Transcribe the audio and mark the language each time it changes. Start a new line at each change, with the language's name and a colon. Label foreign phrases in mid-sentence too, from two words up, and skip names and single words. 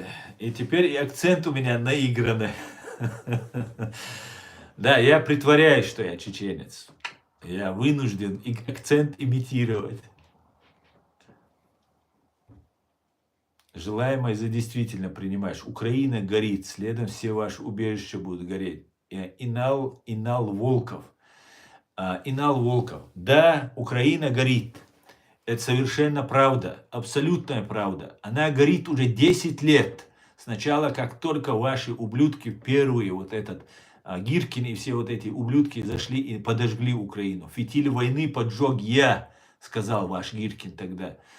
Russian: И теперь и акцент у меня наигранный. Да, я притворяюсь, что я чеченец. Я вынужден акцент имитировать. Желаемое за действительно принимаешь. Украина горит, следом все ваши убежища будут гореть. Инал Волков. Инал Волков. Да, Украина горит. Это совершенно правда, абсолютная правда. Она горит уже 10 лет. Сначала, как только ваши ублюдки, первые, вот этот Гиркин и все вот эти ублюдки зашли и подожгли Украину. Фитиль войны поджег я, сказал ваш Гиркин тогда.